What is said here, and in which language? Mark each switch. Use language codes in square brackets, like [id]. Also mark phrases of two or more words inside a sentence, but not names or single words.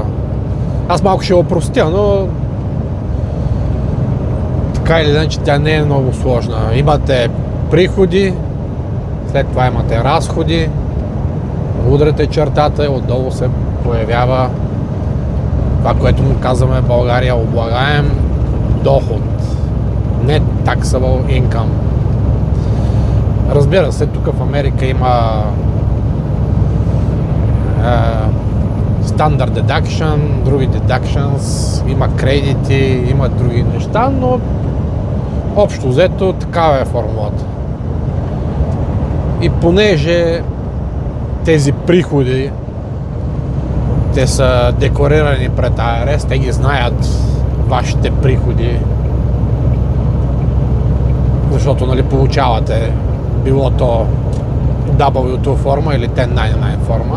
[bg] Аз малко ще опростя, но така или иначе тя не е много сложна. Имате приходи, след това имате разходи, удрете чертата и отдолу се появява това, което му казваме в България облагаем доход. [en] Не taxable income. [bg] Разбира се, тук в Америка има [en] standard deduction, [bg] други deductions, има кредити, има други неща, но общо взето такава е формулата. И понеже тези приходи те са декларирани пред АРС, те ги знаят вашите приходи, защото нали, получавате било то W2 форма или 1099 форма.